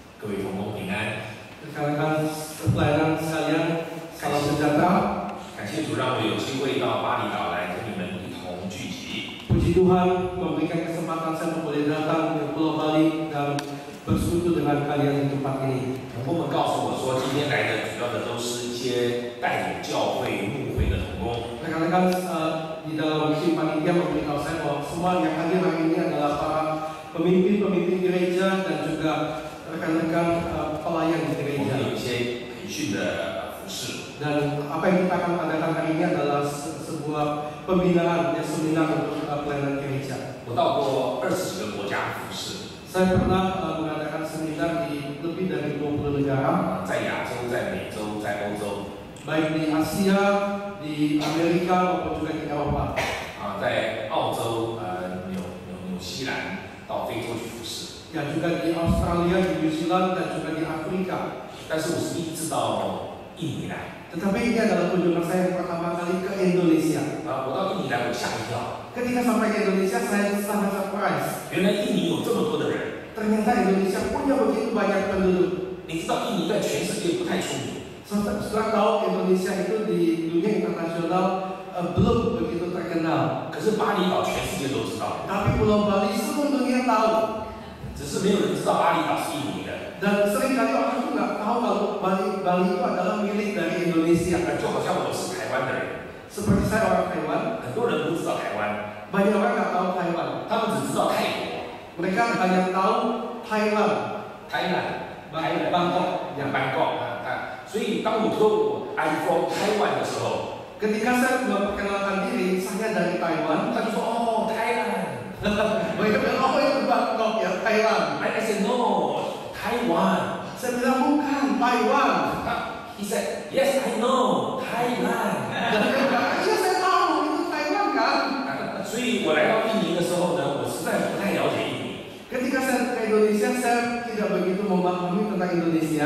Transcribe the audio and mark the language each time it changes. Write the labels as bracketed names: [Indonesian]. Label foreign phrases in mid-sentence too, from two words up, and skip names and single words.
[Chinese] 各位同工平安。 [Indonesian] Rekan-rekan pelayanan sekalian, salam sejahtera. [Chinese] 感谢主让我有机会到巴厘岛来跟你们一同聚集。 [Indonesian] Puji Tuhan memberikan kesempatan saya boleh datang ke Pulau Bali dan bersekutu dengan kalian di tempat ini. [Chinese] 同工们告诉我说，今天来的主要的都是一些带领教会牧会的同工。 [Indonesian] Rekan-rekan di dalam tim panitia memberitahu saya bahwa semua yang hadir hari ini adalah para pemimpin-pemimpin gereja dan juga rekan-rekan pelayan di [Chinese] 我们 [Indonesian] gereja. [Chinese] 有一些培训的服饰。 [Indonesian] Dan apa yang kita akan adakan hari ini adalah sebuah pembinaan ya, seminar untuk pelayanan gereja. [Chinese] 我到过20几个国家服侍， [Indonesian] Saya pernah mengadakan seminar di lebih dari 20 negara, [Chinese] 在亚洲、在美洲、在欧洲， [Indonesian] baik di Asia, di Amerika maupun juga di Eropa. [Chinese] 在澳洲、纽西兰到非洲去服侍。 [Indonesian] Ya juga di Australia, di New Zealand dan juga di Afrika. [Chinese] 但是我是第一次到印尼来。 [Indonesian] Tetapi ini adalah kunjungan saya yang pertama kali ke Indonesia. [Chinese] 我到印尼来，我吓一跳。 [Indonesian] Ketika sampai ke Indonesia, saya sangat surprise. [Chinese] 原来印尼有这么多的人。 [Indonesian] Ternyata Indonesia punya begitu banyak penduduk. [Chinese] 你知道印尼在全世界不太出名， [Indonesian] Setelah tahu Indonesia itu di dunia internasional belum begitu terkenal. [Chinese] 可是巴厘岛全世界都知道， [Indonesian] Tapi Pulau Bali seluruh dunia tahu. [Chinese] 只是没有人知道巴厘岛是印尼的。 [Indonesian] Dan seringkali orang itu nggak tahu kalau Bali itu adalah milik dari Indonesia. [Chinese] 就好像我是台湾的人， [Indonesian] Seperti saya orang Taiwan, [Chinese] 很多人不知道台湾， [Indonesian] banyak orang nggak tahu Taiwan. [Chinese] 他们只知道泰国、 [Indonesian] Mereka hanya tahu Thailand, [Chinese] 台南、 [Indonesian] Bangkok. [Chinese] 班告所以当我说我 [English] I'm from Taiwan [Chinese] 的时候， [Indonesian] Ketika saya memperkenalkan diri, saya dari Taiwan. [Chinese] 他就说哦，台南。 [Indonesian] Mereka bilang, oh itu Bangkok ya, Thailand. [English] I said no, Taiwan. [Indonesian] Saya bilang bukan Taiwan. [English] He said yes, I know, Thailand. [Indonesian] Dan dia bilang, iya saya tahu itu Taiwan kan. [Chinese] 所以我来到印尼的时候呢，我实在不太了解印尼。 [Indonesian] Ketika saya ke Indonesia, saya tidak begitu memahami tentang Indonesia.